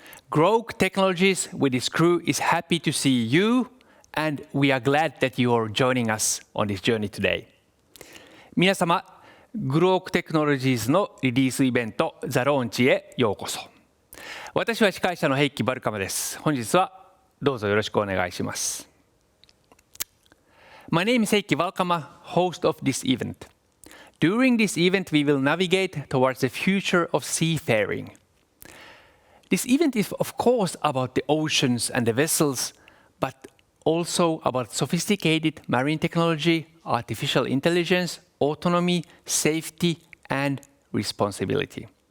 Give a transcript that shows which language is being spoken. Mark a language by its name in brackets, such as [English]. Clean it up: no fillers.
[English] Groke Technologies with its crew is happy to see you, and we are glad that you are joining us on this journey today. [Japanese] 皆様、Groke Technologies のリリースイベント、ザ・ローンチへようこそ。私は司会者のヘイキ・バルカマです。本日はどうぞよろしくお願いします。 [English] My name is Heikki Valkama, host of this event. During this event, we will navigate towards the future of seafaring. This event is, of course, about the oceans and the vessels, but also about sophisticated marine technology, artificial intelligence, autonomy, safety, and responsibility.